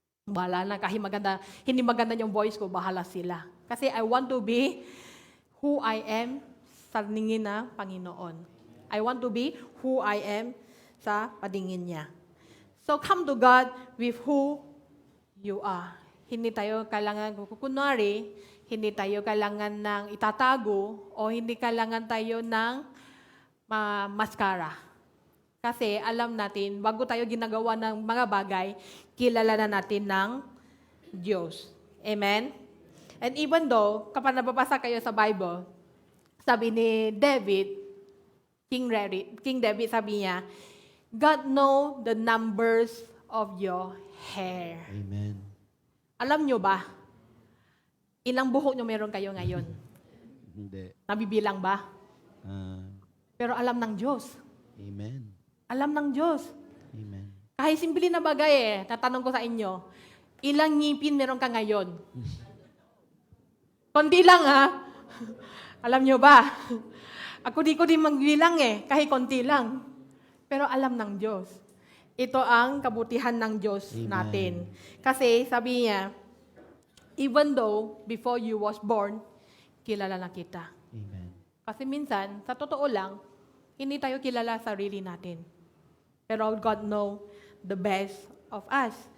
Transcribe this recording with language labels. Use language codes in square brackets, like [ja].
[tl] Bahala na, kahit hindi maganda yung voice ko, bahala sila. [en] Kasi I want to be who I am [tl] sa tingin na Panginoon. [en] I want to be who I am [tl] sa paningin niya. [en] So come to God with who you are. [tl] Hindi tayo kailangan kunwari, hindi tayo kailangan ng itatago, o hindi kailangan tayo ng maskara. Kasi alam natin, bago tayo ginagawa ng mga bagay, kilala na natin ng Diyos. [en] Amen? And even though, [tl] kapag nababasa kayo sa [en] Bible, sabi ni David, King David, [tl] sabi niya, [en] God know the numbers of your hair. Amen. [tl] Alam nyo ba, ilang buhok nyo meron kayo ngayon? Hindi. Nabibilang ba? Pero alam ng Diyos. Amen. Alam ng Diyos. Amen. Kahit simple na bagay tatanong ko sa inyo, ilang ngipin meron ka ngayon? Konti lang Alam nyo ba? Ako di ko din magbilang kahit konti lang. Pero alam ng Diyos. Ito ang kabutihan ng Diyos Amen. natin. Kasi sabi niya, [en] even though before you was born, [tl] kilala na kita. Amen. Kasi minsan, sa totoo lang, hindi tayo kilala sarili natin. Pero [en] God know the best of us.